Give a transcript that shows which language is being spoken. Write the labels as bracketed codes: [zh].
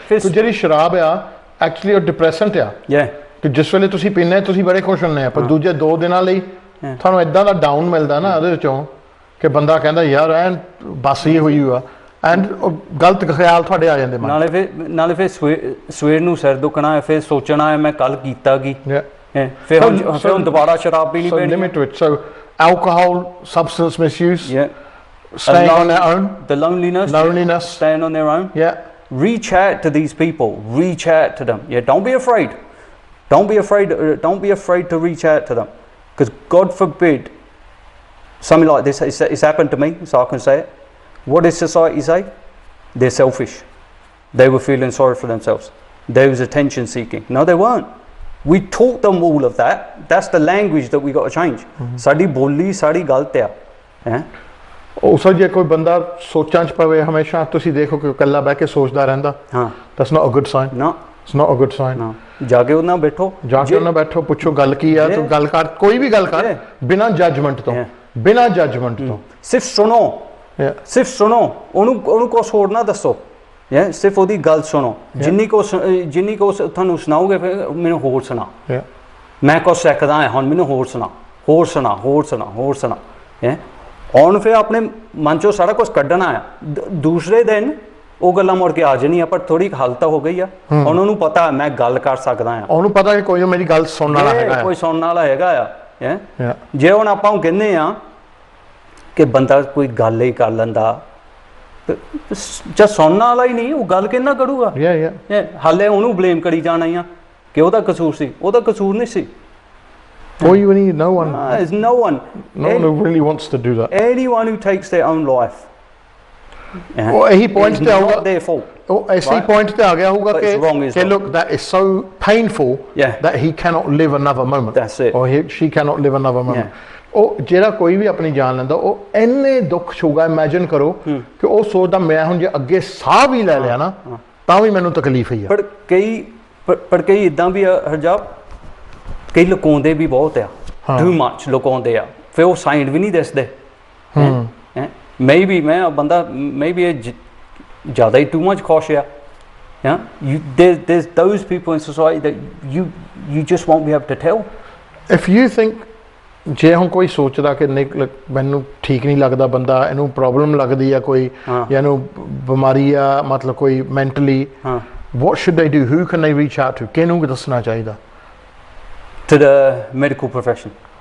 [pa] ਤੇ ਜਿਹੜੀ ਸ਼ਰਾਬ ਆ ਐਕਚੁਅਲੀ ਉਹ ਡਿਪਰੈਸੈਂਟ ਆ, ਕਿ ਜਿਸ ਵੇਲੇ ਤੁਸੀਂ ਪੀਂਦੇ ਤੁਸੀਂ ਬੜੇ ਖੁਸ਼ ਹੁੰਦੇ ਆ, ਪਰ ਦੂਜੇ 2 ਦਿਨਾਂ ਲਈ ਤੁਹਾਨੂੰ ਇਦਾਂ ਦਾ ਡਾਊਨ ਮਿਲਦਾ ਨਾ ਉਹਦੇ ਵਿੱਚੋਂ, ਕਿ ਬੰਦਾ ਕਹਿੰਦਾ ਯਾਰ ਐ ਬਸ ਹੀ ਹੋਈ ਆ, ਐਂਡ ਗਲਤ ਖਿਆਲ ਤੁਹਾਡੇ ਆ ਜਾਂਦੇ ਮਨ। ਨਾਲੇ ਫਿਰ ਸਵੇਰ ਨੂੰ ਸਿਰ ਦੁਖਣਾ, ਫਿਰ ਸੋਚਣਾ ਹੈ ਮੈਂ ਕੱਲ ਕੀਤਾ ਕੀ, ਫਿਰ ਹੁਣ ਦੁਬਾਰਾ ਸ਼ਰਾਬ ਪੀਣੀ ਪੈਣੀ। ਲਿਮਿਟ ਵਿੱਚ। [en] So alcohol, substance misuse, staying on their own, the loneliness, staying on their own. Reach out to these people. Reach out to them. Don't be afraid. Don't be afraid to reach out to them, because God forbid something like this. It's happened to me, so I can say it. What did society say? They're selfish. They were feeling sorry for themselves. They was attention seeking. No, they weren't. We taught them all of that. That's the language that we got to change. [pa] ਸਾਡੀ ਬੋਲੀ ਸਾਡੀ ਗਲਤ ਆ। ਉਹ ਜੇ ਕੋਈ ਬੰਦਾ ਸੋਚਾਂ 'ਚ ਪਵੇ ਹਮੇਸ਼ਾ, ਤੁਸੀਂ ਦੇਖੋ ਕਿ ਇਕੱਲਾ ਬਹਿ ਕੇ ਸੋਚਦਾ ਰਹਿੰਦਾ, [en] that's not a good sign. No, it's not a good sign. [pa] ਜਾ ਕੇ ਉਹਨਾਂ ਨਾਲ ਬੈਠੋ, ਪੁੱਛੋ ਗੱਲ ਕੀ ਆ, ਤੂੰ ਗੱਲ ਕਰ, ਕੋਈ ਵੀ ਗੱਲ ਕਰ, ਬਿਨਾਂ ਜੱਜਮੈਂਟ ਤੋਂ, ਸਿਰਫ ਸੁਣੋ, ਉਹਨੂੰ ਕੁਛ ਹੋਰ ਨਾ ਦੱਸੋ, ਸਿਰਫ ਉਹਦੀ ਗੱਲ ਸੁਣੋ। ਜਿੰਨੀ ਕੋ ਤੁਹਾਨੂੰ ਸੁਣਾਓਗੇ, ਫਿਰ ਮੈਨੂੰ ਹੋਰ ਸੁਣਾ, ਮੈਂ ਕੁਛ ਸਿੱਖਦਾ ਹਾਂ, ਹੁਣ ਮੈਨੂੰ ਹੋਰ ਸੁਣਾ। ਹੁਣ ਫਿਰ ਆਪਣੇ ਮਨ 'ਚੋਂ ਸਾਰਾ ਕੁਛ ਕੱਢਣਾ ਆ। ਦੂਸਰੇ ਦਿਨ ਉਹ ਗੱਲਾਂ ਮੁੜ ਕੇ ਆ ਜਾਣੀਆਂ, ਪਰ ਥੋੜੀ ਹਾਲਤ ਹੋ ਗਈ ਆ, ਹੁਣ ਉਹਨੂੰ ਪਤਾ ਮੈਂ ਗੱਲ ਕਰ ਸਕਦਾ ਆ, ਉਹਨੂੰ ਪਤਾ ਕਿ ਕੋਈ ਮੇਰੀ ਗੱਲ ਸੁਣਨ ਵਾਲਾ ਹੈਗਾ, ਕੋਈ ਸੁਣਨ ਵਾਲਾ ਹੈਗਾ ਆ। ਜੇ ਹੁਣ ਆਪਾਂ ਉਹ ਕਹਿੰਦੇ ਆ ਕਿ ਬੰਦਾ ਕੋਈ ਗੱਲ ਹੀ ਕਰ ਲੈਂਦਾ, ਜਾਂ ਸੁਣਨ ਵਾਲਾ ਹੀ ਨਹੀਂ, ਉਹ ਗੱਲ ਕਿੰਨਾ ਕਰੂਗਾ? ਹਾਲੇ ਉਹਨੂੰ ਬਲੇਮ ਕਰੀ ਜਾਣਾ ਆ ਕਿ ਉਹਦਾ ਕਸੂਰ ਸੀ, ਉਹਦਾ ਕਸੂਰ ਨਹੀਂ ਸੀ। [en] No one really wants to do that. Anyone who takes their own life, [pa] ਉਹ ਇਹੀ ਪੁਆਇੰਟ ਤੇ ਆਊਗਾ, ਉਹ ਐਸੀ ਪੁਆਇੰਟ ਤੇ ਆ ਗਿਆ ਹੋਊਗਾ ਕਿ [en] look, that is so painful that he cannot live another moment, or she cannot live another moment. [pa] ਉਹ ਜਿਹੜਾ ਕੋਈ ਵੀ ਆਪਣੀ ਜਾਨ ਲੈਂਦਾ, ਉਹ ਇੰਨੇ ਦੁੱਖ ਛੂਗਾ। ਇਮੈਜਿਨ ਕਰੋ ਕਿ ਉਹ ਸੋਚਦਾ ਮੈਂ ਹੁਣ ਜੇ ਅੱਗੇ ਸਾਹ ਵੀ ਲੈ ਲਿਆ ਨਾ ਤਾਂ ਵੀ ਮੈਨੂੰ ਤਕਲੀਫ ਹੀ ਆ। ਪਰ ਕਈ ਇੱਦਾਂ ਵੀ ਆ ਹਰਜਾਪ, ਕਈ ਲੁਕਾਉਂਦੇ ਵੀ ਬਹੁਤ ਆ, ਟੂ ਮੱਚ ਲੁਕਾਉਂਦੇ ਆ, ਫਿਰ ਉਹ ਸਾਈਨ ਵੀ ਨਹੀਂ ਦੱਸਦੇ। ਮੇਬੀ ਇਹ ਜ਼ਿਆਦਾ ਹੀ ਟੂ ਮੱਚ ਖੁਸ਼ ਆ। [en] There's those people in society that you just won't be able to tell. If you think, [pa] ਜੇ ਹੁਣ ਕੋਈ ਸੋਚਦਾ ਕਿ ਨਹੀਂ ਮੈਨੂੰ ਠੀਕ ਨਹੀਂ ਲੱਗਦਾ ਬੰਦਾ, ਇਹਨੂੰ ਪ੍ਰੋਬਲਮ ਲੱਗਦੀ ਆ ਕੋਈ, ਜਾਂ ਇਹਨੂੰ ਬਿਮਾਰੀ ਆ, ਮਤਲਬ ਕੋਈ mentally, [en] what should they do? Who can they reach out to? [pa] ਕਿਹਨੂੰ ਦੱਸਣਾ ਚਾਹੀਦਾ? [en] To the medical profession.